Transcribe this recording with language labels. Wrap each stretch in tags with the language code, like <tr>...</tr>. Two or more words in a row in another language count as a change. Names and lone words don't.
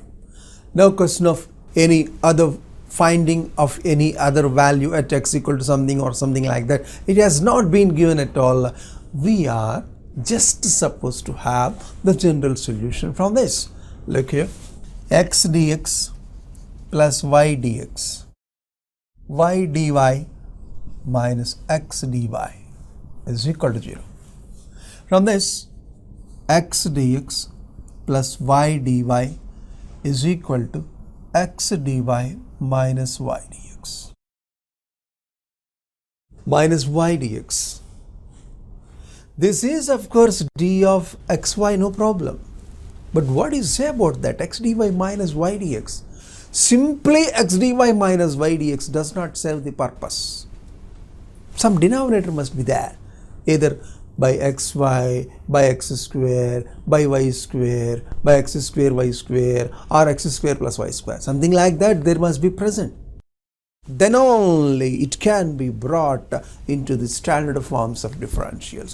<en>No question of any other finding of any other value at x equal to something or something like that. It has not been given at all. We are just supposed to have the general solution from this. Look here, x dx plus y dx, y dy minus x dy is equal to 0. From this, x dx plus y dy is equal to x dy minus y dx. Minus y dx. This is of course d of xy, no problem. But what do you say about that? X dy minus y dx. Simply x dy minus y dx does not serve the purpose. Some denominator must be there. Either by xy, by x square, by y square, by x square y square, or x square plus y square. Something like that there must be present. Then only it can be brought into the standard forms of differentials.</en>